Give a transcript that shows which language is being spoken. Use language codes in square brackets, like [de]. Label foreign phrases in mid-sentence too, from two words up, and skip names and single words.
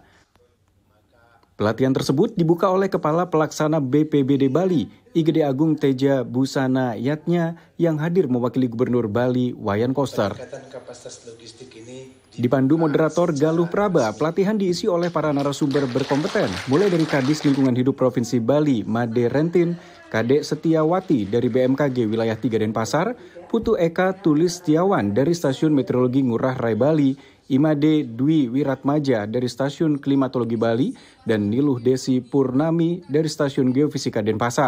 [id] Pelatihan tersebut dibuka oleh Kepala Pelaksana BPBD Bali, IGD Agung Teja Busana Yatnya yang hadir mewakili Gubernur Bali, Wayan Koster. Dipandu moderator Galuh Praba, pelatihan diisi oleh para narasumber berkompeten, mulai dari Kadis Lingkungan Hidup Provinsi Bali, Made Rentin, Kadek Setiawati dari BMKG Wilayah 3 Denpasar, Putu Eka Tulis Setiawan dari Stasiun Meteorologi Ngurah Rai Bali, Imade Dwi Wiratmaja dari Stasiun Klimatologi Bali, dan Niluh Desi Purnami dari Stasiun Geofisika Denpasar.